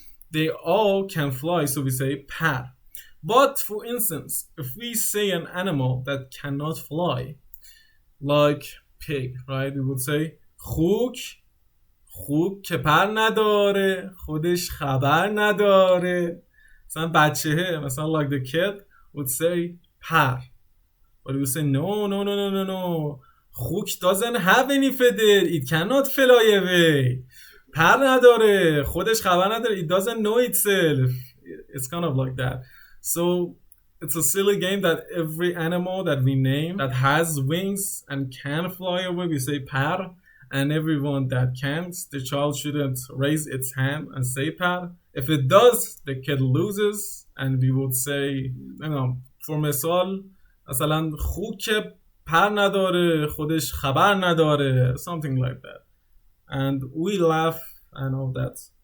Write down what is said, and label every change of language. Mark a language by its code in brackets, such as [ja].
[en] They all can fly, so we say par. But for instance, if we say an animal that cannot fly, like pig, right, we would say [fa] خوک که پر نداره خودش خبر نداره. مثلا بچهه, [en] مثلا like the kid would say پر, but we would say no. خوک doesn't have any feather, it cannot fly away. [fa] پر نداره خودش خبر نداره, [en] it doesn't know itself. It's kind of like that. So it's a silly game that every animal that we name that has wings and can fly away, we say پر. And everyone that can't, the child shouldn't raise its hand and say par. If it does, the kid loses, and we would say, for مثال, [fa] مثلا خوک پر نداره خودش خبر نداره, [en] something like that. And we laugh and all that.